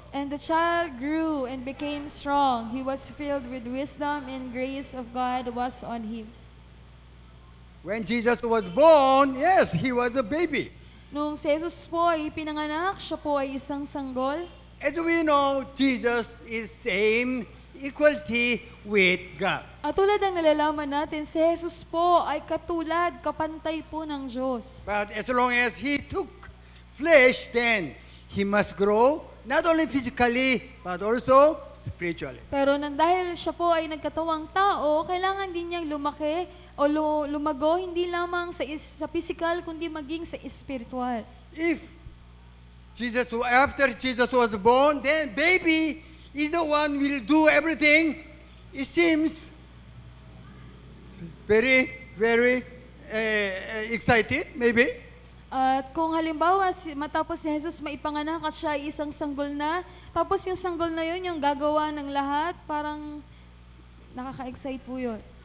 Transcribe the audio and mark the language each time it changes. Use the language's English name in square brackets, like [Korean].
[English] And the child grew and became strong. He was filled with wisdom and grace of God was on him. When Jesus was born, yes, he was a baby. [Filipino] Nung si Jesus po ay pinanganak, siya po ay isang sanggol. [English] As we know, Jesus is same equality with God. [Filipino] At tulad ng nalalaman natin, si Jesus po ay katulad, kapantay po ng Diyos. [English] But as long as he took flesh, then he must grow, not only physically, but also spiritually. [Filipino] Pero nang dahil siya po ay nagkatawang tao, kailangan din niyang lumaki o lumago hindi lamang sa physical, kundi maging sa spiritual. [English] If after Jesus was born, then baby is the one who will do everything. It seems very, very excited, maybe. [Filipino] At kung halimbawa, matapos si Jesus maipanganak at siya ay isang sanggol na, tapos yung sanggol na yun, yung gagawa ng lahat, parang nakaka-excite po yun.